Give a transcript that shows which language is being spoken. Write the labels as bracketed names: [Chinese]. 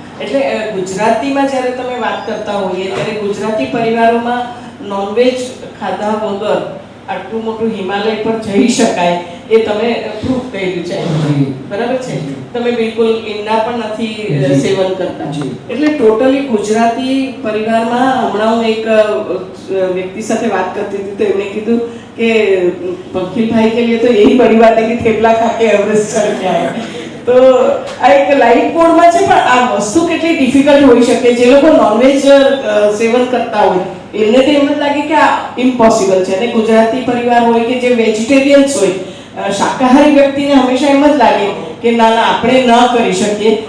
[Gujarati] એટલે ગુજરાતીમાં જ્યારે તમે વાત કરતા હોઈએ ત્યારે ગુજરાતી પરિવારોમાં નોનવેજ ખાધા વગર આટલું મોટું હિમાલય પર જઈ શકાય એ તમે પ્રૂફ કર્યું છે, બરાબર છે? તમે બિલકુલ ઈંડા પણ નથી સેવન કરતા, એટલે ટોટલી ગુજરાતી પરિવારમાં. હમણાં હું એક વ્યક્તિ સાથે વાત કરતી હતી તો એમણે કીધું કે [Hindi] पंखिल भाई के लिए तो यही बड़ी बात है कि थेपला खा के एवरेस्ट चढ़ के आए. [Gujarati] તો આ એક લાઇટ મોડમાં છે, પણ આ વસ્તુ કેટલી ડિફિકલ્ટ હોઈ શકે. જે લોકો નોનવેજ સેવન કરતા હોય એમને તો એમ જ લાગે કે આ ઇમ્પોસિબલ છે, અને ગુજરાતી પરિવાર હોય કે જે વેજીટેરિયન્સ હોય, શાકાહારી વ્યક્તિને હંમેશા એમ જ લાગે કે ના ના આપણે ન કરી શકીએ.